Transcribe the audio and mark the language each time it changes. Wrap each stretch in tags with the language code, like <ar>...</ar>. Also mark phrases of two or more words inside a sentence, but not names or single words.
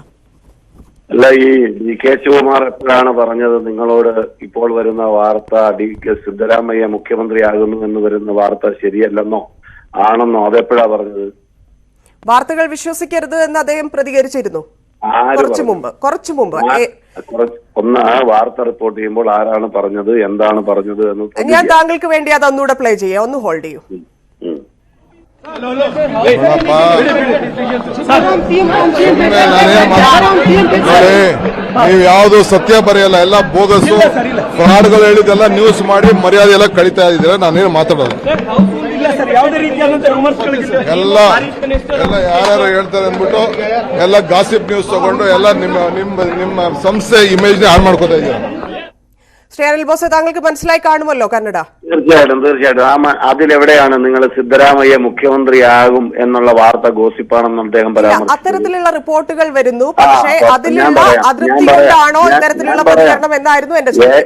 <ml>അല്ല, ഈ DK ശിവകുമാർ എപ്പോഴാണ് പറഞ്ഞത് നിങ്ങളോട് ഇപ്പോൾ വരുന്ന വാർത്ത സിദ്ധരാമയ്യ മുഖ്യമന്ത്രിയാകുന്നു എന്ന് വരുന്ന വാർത്ത ശരിയല്ലെന്നോ ആണെന്നോ അതെപ്പോഴാ പറഞ്ഞത്? വാർത്തകൾ വിശ്വസിക്കരുത് എന്ന് അദ്ദേഹം പ്രതികരിച്ചിരുന്നു കുറച്ചു മുമ്പ്. ഒന്ന് ആ വാർത്ത റിപ്പോർട്ട് ചെയ്യുമ്പോൾ ആരാണ് പറഞ്ഞത്, എന്താണ് പറഞ്ഞത് എന്ന് ഞാൻ താങ്കൾക്ക് വേണ്ടി അത് ഒന്നുകൂടെ പ്ലേ ചെയ്യാം, ഒന്ന് ഹോൾഡ് ചെയ്യൂ.</ml> <kn>ನೀವು ಯಾವ್ದು ಸತ್ಯ ಬರೆಯಲ್ಲ, ಎಲ್ಲ</kn> <en>bogus frauds</en> <kn>ಹೇಳಿದೆಲ್ಲ ನ್ಯೂಸ್ ಮಾಡಿ ಮರ್ಯಾದೆ ಎಲ್ಲ ಕಳೀತಾ ಇದ್ದೀರಾ. ನಾನೇನು ಮಾತಾಡೋದು ಎಲ್ಲ ಯಾರ್ಯಾರು ಹೇಳ್ತಾರೆ ಅಂದ್ಬಿಟ್ಟು ಎಲ್ಲ</kn> <en>gossip news</en> <kn>ತಗೊಂಡು ಎಲ್ಲ ನಿಮ್ಮ ಸಂಸ್ಥೆ ಇಮೇಜ್ ಹಾಳು ಮಾಡ್ಕೋತಾ ಇದ್ದೀರಾ.</kn> <ml>ശ്രീ അനിൽ ബോസ്, താങ്കൾക്ക് മനസ്സിലായി കാണുമല്ലോ കന്നഡ? തീർച്ചയായിട്ടും. അതിലെവിടെയാണ് നിങ്ങൾ സിദ്ധരാമയ്യ മുഖ്യമന്ത്രിയാകും എന്നുള്ള വാർത്ത ഗോസിപ്പാണെന്ന് അദ്ദേഹം പരാമർശിച്ചു? അത്തരത്തിലുള്ള റിപ്പോർട്ടുകൾ വരുന്നു, പക്ഷേ അതിലുള്ള അതൃപ്തി കൊണ്ടാണോ ഇത്തരത്തിലുള്ള പ്രതികരണം എന്നായിരുന്നു എന്റെ ചോദ്യം.</ml>